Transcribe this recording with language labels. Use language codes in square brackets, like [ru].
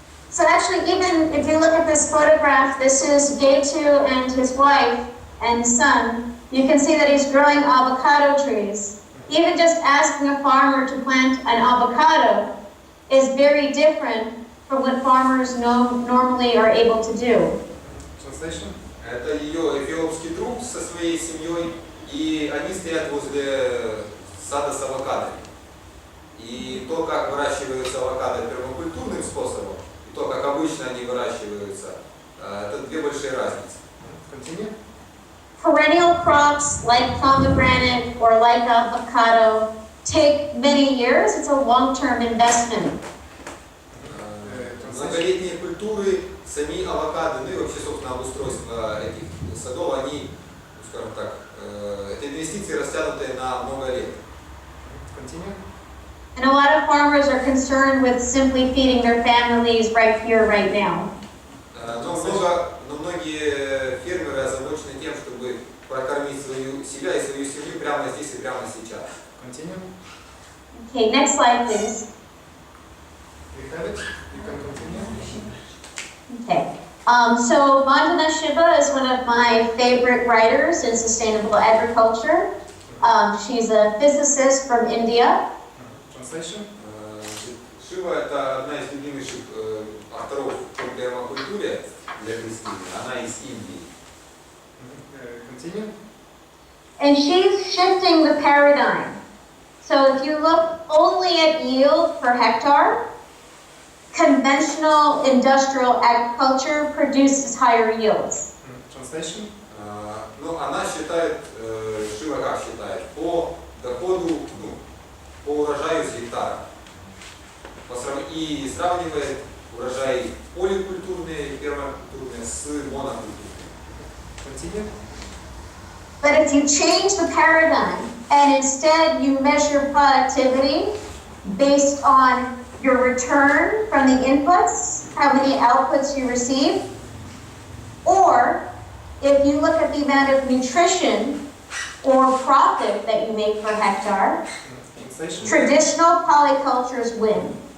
[en] So actually, even if you look at this photograph, this is Gaytu and his wife and son. You can see that he's growing avocado trees. Even just asking a farmer to plant an avocado is very different from what farmers normally are able to do. Translation. [ru] Это ее эфиопский друг со своей семьей, и они стоят возле сада с авокадо. И то, как выращиваются авокадо пермакультурным способом, и то, как обычно они выращиваются, это две большие разницы. [en] Continue. Perennial crops like pomegranate or like avocado take many years. It's a long-term investment. [ru] Многолетние культуры, сами авокадо, ну и вообще, собственно, обустройство этих садов, они, скажем так, это инвестиции растянутые на много лет. [en] Continue. And a lot of farmers are concerned with simply feeding their families right here, right now. [ru] Но многие фермеры озабочены тем, чтобы прокормить себя и свою семью прямо здесь и прямо сейчас. [en] Continue. Okay, next slide, please. You have it? You can continue. Okay. So Vandana Shiva is one of my favorite writers in sustainable agriculture. She's a physicist from India. Translation. [ru] Шива – это одна из любимейших авторов по пермакультуре для Христины. Она из Индии. [en] Continue. And she's shifting the paradigm. So if you look only at yield per hectare, conventional industrial agriculture produces higher yields. Translation. [ru] Ну, она считает, Шива как считает, по доходу, по урожаю с гектара. И сравнивает урожаи поликультурные и пермакультурные с монокультурными. [en] Continue. But if you change the paradigm and instead you measure productivity based on your return from the inputs, how many outputs you receive, or if you look at the amount of nutrition or profit that you make per hectare, traditional polycultures win.